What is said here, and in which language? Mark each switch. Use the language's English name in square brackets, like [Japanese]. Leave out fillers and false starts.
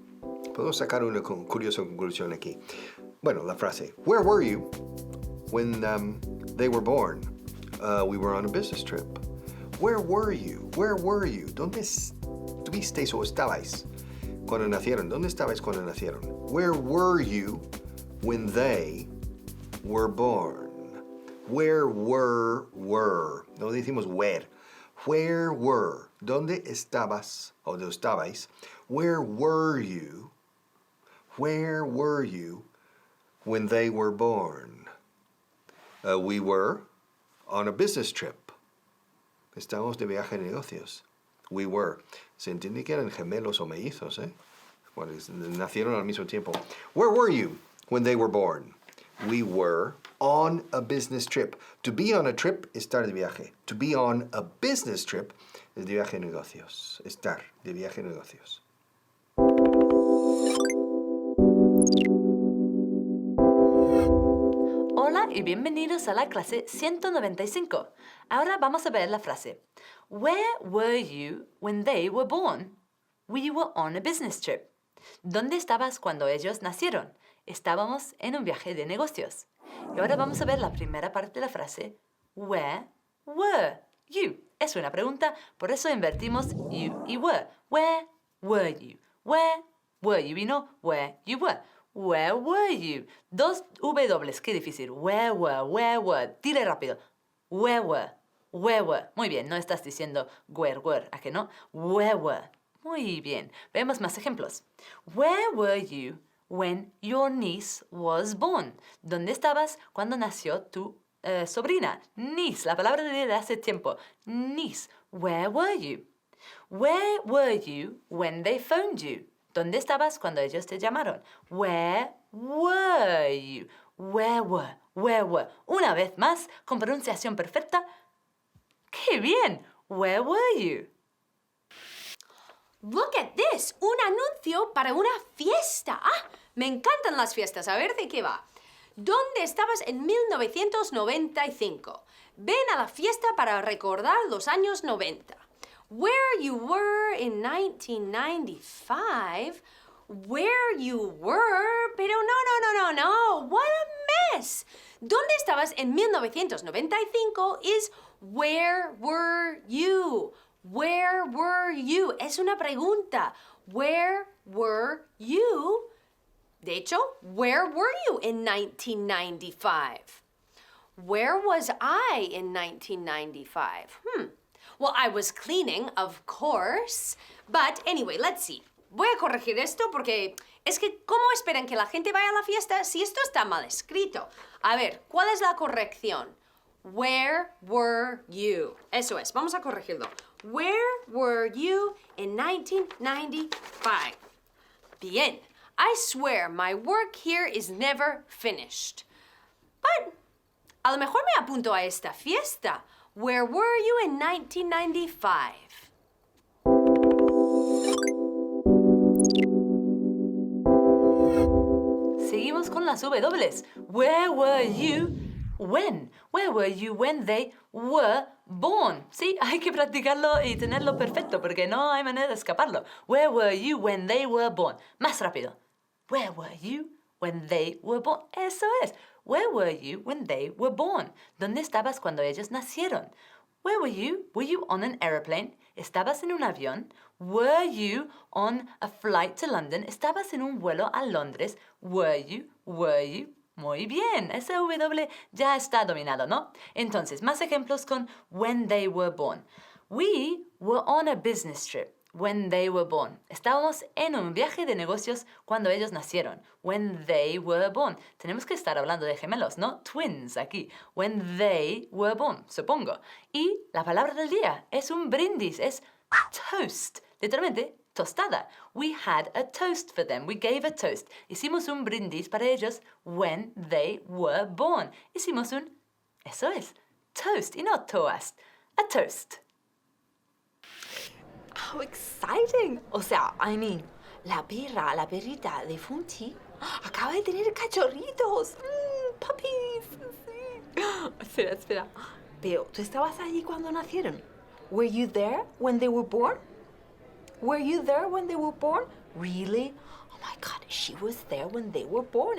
[Spanish] Podemos sacar una curiosa conclusión aquí. Bueno, la frase. [English] Where were you when they were born? We were on a business trip. Where were you? Where were you? [Spanish] ¿Dónde estuvisteis o estabais cuando nacieron? ¿Dónde estabais cuando nacieron? [English] Where were you when they were born? Where were. [Spanish] No decimos [English] where. Where were. [Spanish] ¿Dónde estabas o dónde estabais? [English] Where were you? Where were you when they were born? We were on a business trip. [Spanish] Estábamos de viaje de negocios. [English] We were. [Spanish] Se entiende que eran gemelos o mellizos, ¿eh? Bueno, nacieron al mismo tiempo. [English] Where were you when they were born? We were on a business trip. To be on a trip, [Spanish] estar de viaje. [English] To be on a business trip [Spanish] es de viaje de negocios. Estar de viaje de negocios. Hola y bienvenidos a la clase 195. Ahora vamos a ver la frase. [English] Where were you when they were born? We were on a business trip. [Spanish] ¿Dónde estabas cuando ellos nacieron? Estábamos en un viaje de negocios. Y ahora vamos a ver la primera parte de la frase. [English] Where were you? [Spanish] Es una pregunta, por eso invertimos you y were. [English] Where were you? Where were you? [Spanish] Y no [English] where you were. Where were you? [Spanish] Dos W, qué difícil. [English] Where were. [Spanish] Dile rápido. [English] Where were. [Spanish] Muy bien, no estás diciendo were, ¿a que no? [English] Where were. [Spanish] Muy bien. Veamos más ejemplos. [English] Where were you when your niece was born? [Spanish] ¿Dónde estabas cuando nació tu sobrina? Niece, la palabra de hace tiempo. [English] Niece. Where were you? Where were you when they phoned you? [Spanish] ¿Dónde estabas cuando ellos te llamaron? [English] Where were you? Where were. [Spanish] Una vez más, con pronunciación perfecta. ¡Qué bien! [English] Where were you? Look at this, [Spanish] un anuncio para una fiesta. Ah, me encantan las fiestas. A ver de qué va. ¿Dónde estabas en 1995? Ven a la fiesta para recordar los años 90. [English] Where you were in 1995? Where you were? [Spanish] Pero no. [English] What a mess. [Spanish] ¿Dónde estabas en [English] 1995 is where were you? Where were you? [Spanish] Es una pregunta. [English] Where were you? [Spanish] De hecho, [English] where were you in 1995? Where was I in 1995? Well, I was cleaning, of course. But anyway, let's see. [Spanish] Voy a corregir esto porque es que ¿cómo esperan que la gente vaya a la fiesta si esto está mal escrito? A ver, ¿cuál es la corrección? [English] Where were you? [Spanish] Eso es, vamos a corregirlo. [English] Where were you in 1995? Bien. I swear my work here is never finished. [Spanish] But a lo mejor me apunto a esta fiesta. [English] Where were you in 1995? [Spanish] Seguimos con las W. [English] Where were you when? Where were you when they were born? [Spanish] Sí, hay que practicarlo y tenerlo perfecto porque no hay manera de escaparlo. [English] Where were you when they were born? [Spanish] Más rápido. [English] Where were you when they were born? [Spanish] Eso es. [English] Where were you when they were born? [Spanish] ¿Dónde estabas cuando ellos nacieron? [English] Where were you? Were you on an aeroplane? [Spanish] ¿Estabas en un avión? [English] Were you on a flight to London? [Spanish] ¿Estabas en un vuelo a Londres? [English] Were you? [Spanish] Muy bien, ese W ya está dominado, ¿no? Entonces, más ejemplos con [English] when they were born. We were on a business trip when they were born. [Spanish] Estábamos en un viaje de negocios cuando ellos nacieron. [English] When they were born. [Spanish] Tenemos que estar hablando de gemelos, ¿no? Twins aquí. [English] When they were born, supongo. [Spanish] Y la palabra del día es un brindis, es toast. Literalmente, tostada. [English] We had a toast for them. We gave a toast. [Spanish] Hicimos un brindis para ellos [English] when they were born. [Spanish] Hicimos un, eso es, toast y no toast. A toast. [English] How exciting! [Spanish] O sea, la perrita de Funti acaba de tener cachorritos. Puppies. Sí. Espera. Pero, ¿tú estabas allí cuando nacieron? [English] Were you there when they were born? Were you there when they were born? Really? Oh my God, she was there when they were born.